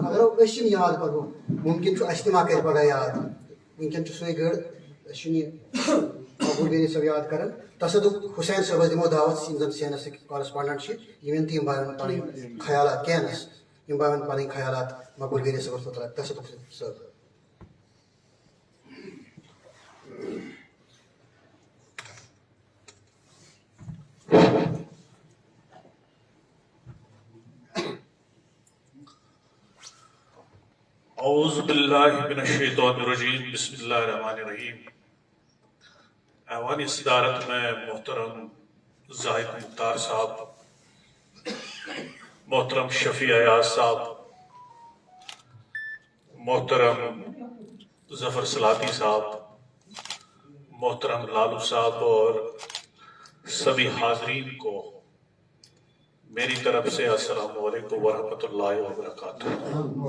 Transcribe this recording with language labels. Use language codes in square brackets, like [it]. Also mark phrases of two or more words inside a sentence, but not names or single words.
[ks] اگر أسۍ یِم یاد کرو مُمکِن چھُ اَسہِ تہِ ما کرِ پگاہ یاد. وٕنکیٚن چھُ سُے گٔر أسۍ چھِنہٕ یہِ مقبول ویری صٲب یاد کران. تصدق حسین صٲبس دِمو دعوت یِم زن سینسٕکۍ کارسپانڈنٹ چھِ یِم یِن تہٕ یِم باون پنٕنۍ خیالات کینس یِم باون پنٕنۍ خیالات مقبول ویری صٲبس متعلق. تصدق صٲب. [ar] اعوذ باللہ من الشیطان الرجیم بسم اللہ الرحمن الرحیم. [ur] ایوان صدارت میں محترم زاہد مختار صاحب, محترم شفیع ایاز صاحب, محترم ظفر سلاطی صاحب, محترم لالو صاحب اور سبھی حاضرین کو میری طرف سے [ar] السلام علیکم ورحمۃ اللہ وبرکاتہ.